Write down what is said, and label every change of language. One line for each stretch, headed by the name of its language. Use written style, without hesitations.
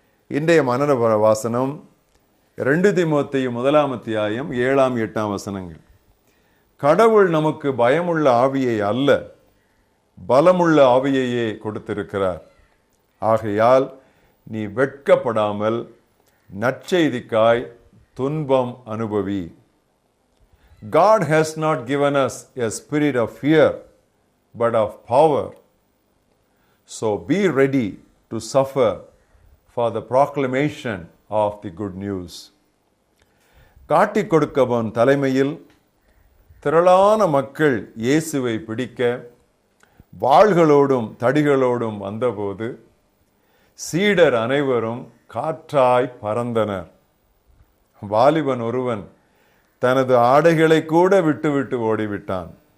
Tamil: இன்றைய மனன வாசனம் 2 தீமோத்தேயு 1ஆம் அத்தியாயம் 7ஆம் 8ஆம் வசனங்கள். கடவுள் நமக்கு பயமுள்ள ஆவியை அல்ல, பலமுள்ள ஆவியையே கொடுத்திருக்கிறார். ஆகையால் நீ வெட்கப்படாமல் நற்செய்திக்காய் துன்பம் அனுபவி.
English: God has not given us a spirit of fear, but of power. So be ready to suffer for the proclamation of the good news.
Tamil: காட்டிக் கொடுக்கவன் தலைமையில் திரளான மக்கள் இயேசுவை பிடிக்க வாள்களோடும் தடிகளோடும் வந்தபோது சீடர் அனைவரும் காற்றாய் பறந்தனர். வாலிபன் ஒருவன் தனது ஆடைகளை கூட விட்டுவிட்டு ஓடிவிட்டான்.